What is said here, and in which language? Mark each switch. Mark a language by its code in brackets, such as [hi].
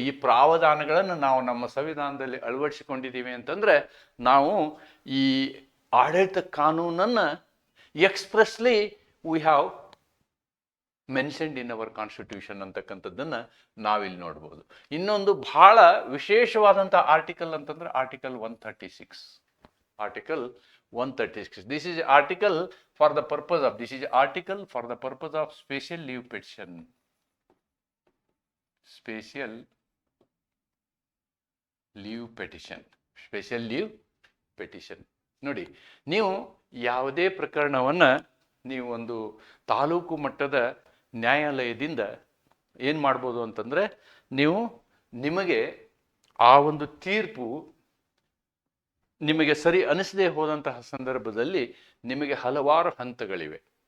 [kn] ಈ ಪ್ರಾವಧಾನಗಳನ್ನು ನಾವು ನಮ್ಮ ಸಂವಿಧಾನದಲ್ಲಿ ಅಳವಡಿಸಿಕೊಂಡಿದ್ದೀವಿ ಅಂತಂದರೆ ನಾವು ಈ ಆಡಳಿತ ಕಾನೂನನ್ನು [en] expressly we have mentioned in our constitution [kn] ಅಂತಕ್ಕಂಥದ್ದನ್ನು ನಾವಿಲ್ಲಿ ನೋಡ್ಬೋದು. ಇನ್ನೊಂದು ಬಹಳ ವಿಶೇಷವಾದಂಥ ಆರ್ಟಿಕಲ್ ಅಂತಂದರೆ article 136. Article 136. [en] This is article for the purpose of, this is article for the purpose of special leave petition. Special leave petition. Special leave petition. [kn] ನೋಡಿ, ನೀವು ಯಾವುದೇ ಪ್ರಕರಣವನ್ನು ನೀವು ಒಂದು ತಾಲೂಕು ಮಟ್ಟದ ನ್ಯಾಯಾಲಯದಿಂದ ಏನು ಮಾಡ್ಬೋದು ಅಂತಂದರೆ, ನಿಮಗೆ ಆ ಒಂದು ತೀರ್ಪು ನಿಮಗೆ ಸರಿ ಅನಿಸದೇ ಹೋದಂತಹ ಸಂದರ್ಭದಲ್ಲಿ ನಿಮಗೆ ಹಲವಾರು ಹಂತಗಳಿವೆ.